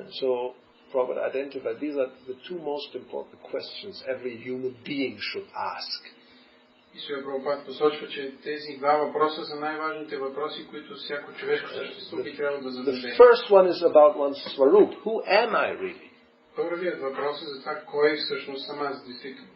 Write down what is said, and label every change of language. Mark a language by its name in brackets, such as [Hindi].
[English] So, Prabhupada identified these are the two most important questions every human being should ask. [Bulgarian] И Шрила Прабхупада посочва, че тези два въпроса са най-важните въпроси, които всяко човешко същество би трябвало да зададе. [English] The first one is about one's swarup. Who am I really? [Bulgarian] Първият въпрос е за това, кой всъщност съм аз действително.